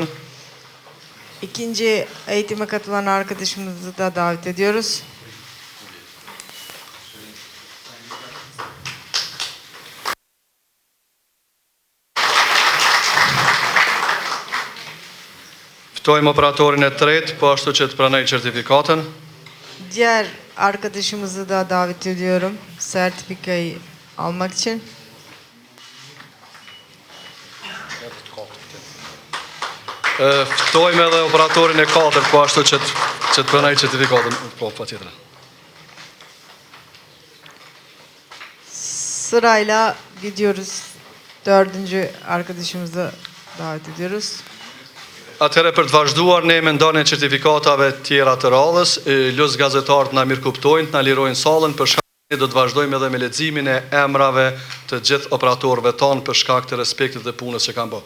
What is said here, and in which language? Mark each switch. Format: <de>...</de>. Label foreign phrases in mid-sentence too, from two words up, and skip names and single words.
<tr>İkinci eğitime katılan arkadaşımızı da davet ediyoruz.</tr> <sq>Ftojmë operatorin e tretë, po ashtu që të pranojë certifikatën.</sq> <tr>Diğer arkadaşımızı da davet ediyorum sertifikayı almak için.</tr> <sq>Ftojmë edhe operatorin e katërt, po ashtu që të pranojë certifikatën. Po, patjetër.</sq> <tr>Sırayla gidiyoruz. Dördüncü arkadaşımızı davet ediyoruz.</tr> <sq>Atëherë për të vazhduar ne me ndarjen e certifikatave tjera të radhës, lus gazetarët na mirë kuptojnë, na lirojnë sallën për shkak ne do të vazhdojmë edhe me leximin e emrave të gjithë operatorëve tanë për shkak të respektit dhe punës që kanë bërë.</sq>